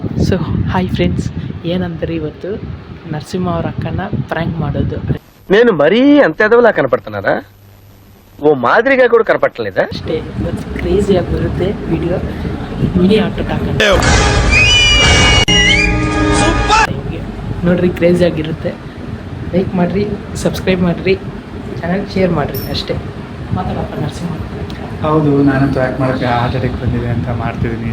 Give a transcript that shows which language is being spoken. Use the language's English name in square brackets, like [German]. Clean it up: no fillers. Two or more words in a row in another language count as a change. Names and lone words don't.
[Kannada] ಸೊ [English] hi friends, [Kannada] ಏನಂತಾರೆ ಇವತ್ತು ನರಸಿಂಹ ಅವ್ರ ಅಕ್ಕನ ಪ್ರ್ಯಾಂಕ್ ಮಾಡೋದು. [Telugu] నేను మరీ అంత ఎదవలా కనపడుతున్నారా? ఓ మాదిరిగా కూడా కనపడలేదా? [Kannada] ಅಷ್ಟೇ. ಇವತ್ತು ಕ್ರೇಜಿಯಾಗಿ ಬರುತ್ತೆ ವಿಡಿಯೋ. [English] mini auto [Kannada] ಹಾಕೋಣ ನೋಡ್ರಿ, ಕ್ರೇಜಿಯಾಗಿರುತ್ತೆ. ಲೈಕ್ ಮಾಡಿರಿ, ಸಬ್ಸ್ಕ್ರೈಬ್ ಮಾಡಿರಿ, ಚಾನಲ್ ಶೇರ್ ಮಾಡಿರಿ. ಅಷ್ಟೇ. ಮಾತಾಡಪ್ಪ ನರಸಿಂಹ. ಹೌದು, ನಾನಂತೂ ಯಾಕೆ ಮಾಡೋಕ್ಕೆ [English] heart attack [Kannada] ಬಂದಿದೆ ಅಂತ ಮಾಡ್ತಿದ್ದೀನಿ.